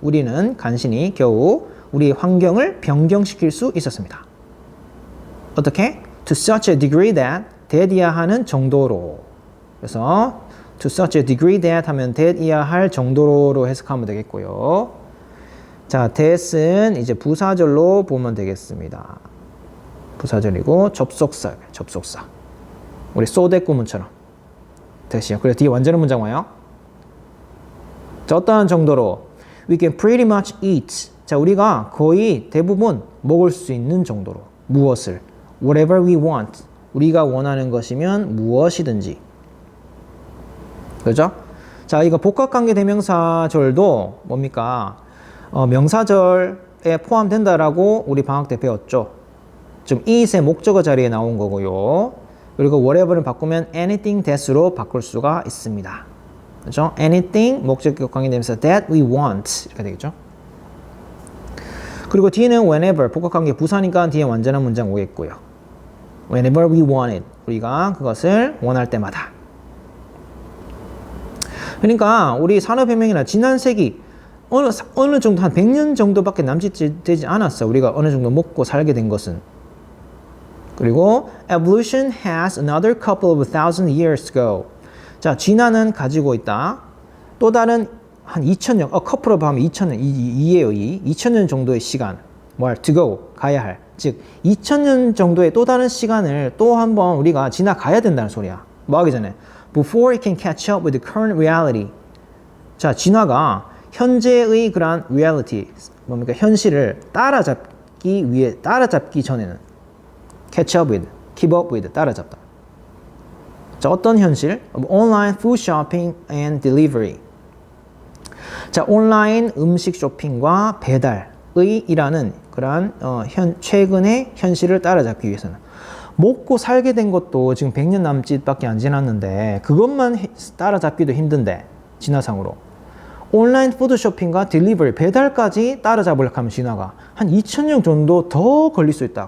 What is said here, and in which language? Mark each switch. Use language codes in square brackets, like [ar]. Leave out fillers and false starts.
[ko] 우리는 간신히 겨우 우리의 환경을 변경시킬 수 있었습니다. 어떻게? [en] To such a degree that [ko] 대디야하는 정도로. 그래서 [en] to such a degree that [ko] 하면 대디야할 정도로 해석하면 되겠고요. 자, that은 이제 부사절로 보면 되겠습니다. 부사절이고 접속사. 우리 so that 구문처럼. that이요. 그래서 뒤에 완전한 문장 와요. 자, 어떠한 정도로 [en] we can pretty much eat. [ko] 자, 우리가 거의 대부분 먹을 수 있는 정도로 무엇을 [en] whatever we want. [ko] 우리가 원하는 것이면 무엇이든지. 그죠? 자, 이거 복합관계 대명사절도 뭡니까? 명사절에 포함된다라고 우리 방학 때 배웠죠. 지금 it의 목적어 자리에 나온 거고요. 그리고 whatever를 바꾸면 anything that으로 바꿀 수가 있습니다. 그죠? anything 목적격 관계 대명사 [en] that we want [ko] 이렇게 되겠죠. 그리고 뒤에는 whenever, 복합관계 부사니까 뒤에 완전한 문장 오겠고요. [en] Whenever we want it, [ko] 우리가 그것을 원할 때마다. 그러니까 우리 산업혁명이나 지난 세기 어느 정도 한 100년 정도밖에 남짓되지 않았어. 우리가 어느 정도 먹고 살게 된 것은. 그리고 [en] evolution has another couple of thousand years to go. [ko] 자, 진화는 가지고 있다. 또 다른 한 2000년, couple of 하면 2000년, 2예요, 2000년 정도의 시간. to go, 가야 할. 즉, 2000년 정도의 또 다른 시간을 또 한번 우리가 지나가야 된다는 소리야. 뭐 하기 전에. [en] Before it can catch up with the current reality. [ko] 자, 진화가 현재의 그러한 reality, 뭡니까? 현실을 따라잡기 전에는 [en] catch up with, keep up with, [ko] 따라잡다. 자, 어떤 현실? [en] Online food shopping and delivery. [ko] 자, 온라인 음식 쇼핑과 배달의 이라는 그러한 최근의 현실을 따라잡기 위해서는 먹고 살게 된 것도 지금 100년 남짓밖에 안 지났는데 그것만 따라잡기도 힘든데 진화상으로 온라인 푸드 쇼핑과 딜리버리 배달까지 따라잡으려고 하면 진화가 한 2000년 정도 더 걸릴 수 있다.